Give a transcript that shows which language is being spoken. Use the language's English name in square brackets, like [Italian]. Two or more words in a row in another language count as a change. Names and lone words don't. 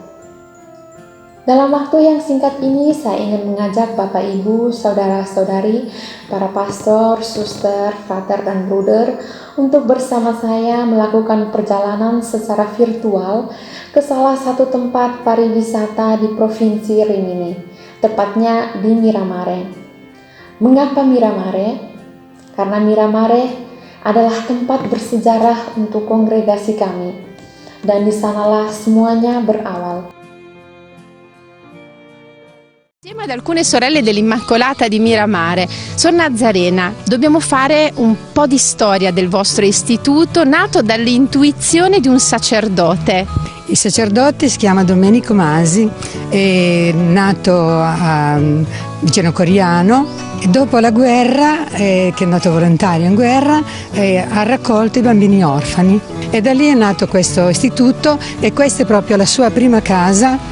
[Indonesian] Dalam waktu yang singkat ini, saya ingin mengajak Bapak Ibu, saudara-saudari, para pastor, suster, frater, dan bruder untuk bersama saya melakukan perjalanan secara virtual ke salah satu tempat pariwisata di Provinsi Rimini, tepatnya di Miramare. Mengapa Miramare? Karena Miramare adalah tempat bersejarah untuk kongregasi kami, dan di sanalah semuanya berawal. [Italian] Insieme ad alcune sorelle dell'Immacolata di Miramare, Sor Nazarena, dobbiamo fare un po' di storia del vostro istituto, nato dall'intuizione di un sacerdote. Il sacerdote si chiama Domenico Masi, è nato vicino a Coriano e dopo la guerra, che è andato volontario in guerra, ha raccolto i bambini orfani e da lì è nato questo istituto e questa è proprio la sua prima casa.